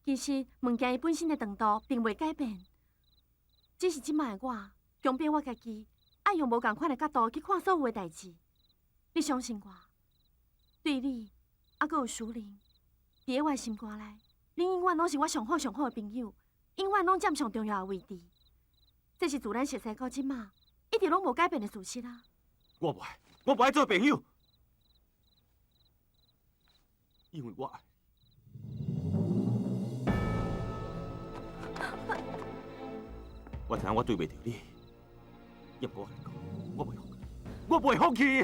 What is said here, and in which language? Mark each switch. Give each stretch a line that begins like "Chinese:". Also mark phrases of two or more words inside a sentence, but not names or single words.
Min Nan Chinese: 其实物件伊本身的长度并未改变，只是即摆的我强迫我家己爱用无共款的角度去看所有的代志。你相信我，对你，还佫有淑玲，伫我的心肝内，你永远拢是我上好上好的朋友，永远拢占上重要的位置。这是自咱熟悉到即摆，一直拢无改变的事实啊！我不爱做朋友，因为我爱。我知影我对袂着你，也不过讲，我袂放弃。